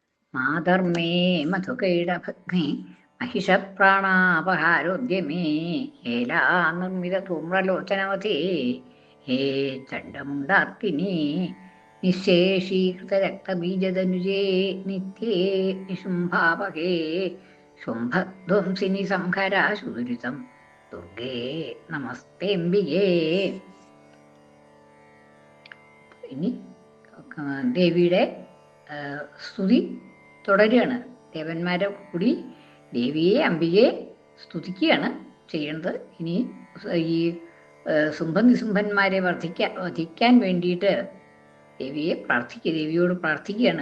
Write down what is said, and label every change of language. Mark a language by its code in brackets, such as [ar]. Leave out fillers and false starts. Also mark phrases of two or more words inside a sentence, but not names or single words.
[sa] മാധർമ്മേ മധുകൈടഭഗ്നി महिषप्राणापहारोद्यमे हेलानिर्मितधूम्रलोचनवते हे चण्डमुण्डार्किनी निःशेषीकृतरक्तबीजदनुजे नित्ये निशुम्भावहे शुम्भध्वंसिनि संहराशुदुरितं दुर्गे നമസ്തേംബികേ. [ml] ഇനി ദേവിയുടെ സ്തുതി തുടരുകയാണ്. ദേവന്മാരെ കൂടി ദേവിയെ അംബികയെ സ്തുതിക്കുകയാണ് ചെയ്യുന്നത്. ഇനി ഈ ശുംഭനിശുംഭന്മാരെ വധിക്കാൻ വേണ്ടിയിട്ട് ദേവിയോട് പ്രാർത്ഥിക്കുകയാണ്.